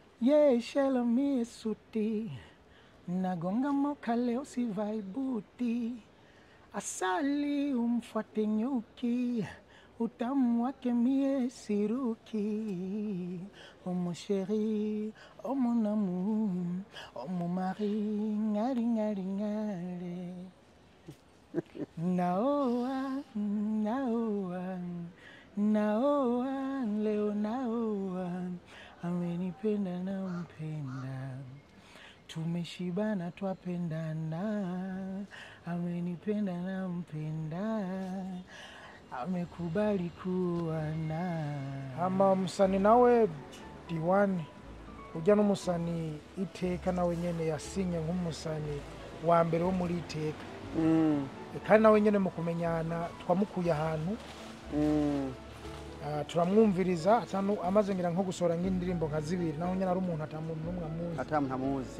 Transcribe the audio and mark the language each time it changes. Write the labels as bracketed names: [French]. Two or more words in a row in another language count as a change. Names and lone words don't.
[Swahili] Ye shela mie suti, nagonga moka leo sivai buti. Asali umfuate nyuki, utamu wake mie siruki. [French] Oh mon chéri, oh mon amour, oh mon mari, ngari ngari ngari. [Swahili] Naoa, naoa, naoa, leo naoa. Amenipenda na mpenda, tumeshibana twapendana. Amenipenda na mpenda, amekubali kuwana. [Rundi] Ama musani nawe diwani ujya n'umusani iteka nawe nyene yasinye nk'umusani wa mbere wo muri iteka. Kandi nawe nyene mu kumenyana twamukuye ahantu turamwumviriza atanu amaze ngira nko gusora nk'indirimbo nka zibiri naho nyene ari umuntu atamuntu numwe amuzi.